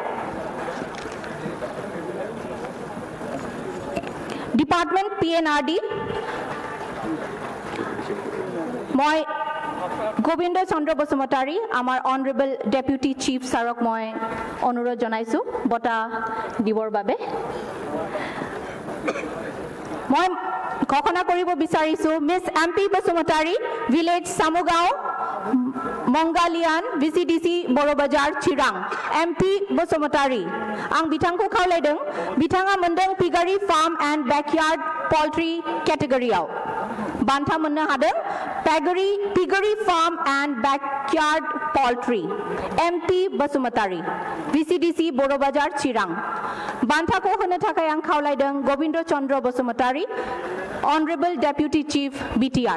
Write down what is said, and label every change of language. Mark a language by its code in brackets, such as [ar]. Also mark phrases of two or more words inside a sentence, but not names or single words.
[as] ডিপাৰ্টমেণ্ট PNRD মই গোবিন্দ চন্দ্ৰ বসুমতাৰী আমাৰ [en] honorable deputy chief sir [as] মই অনুৰোধ জনাইছো বঁটা দিবৰ বাবে মই ঘোষণা কৰিব বিচাৰিছো মিছ MP বসুমতাৰী ভিলেজ সামুগাঁও मंगालियान VCDC बड़बाजार [brx] चिरां MP बसुमतारी आं बिथांखौ खावलायदों बिथाङा मोनदों [en] piggery farm and backyard poultry [brx] केटेगरियाव बान्था मोननो हादों [en] piggery farm and backyard poultry [brx] MP बसुमतारी VCDC बड़बाजार चिरां बान्थाखौ होनो थाखाय आं खावलायदों गोविंद चंद्र बसुमतारी [en] honorable deputy chief [brx] BTR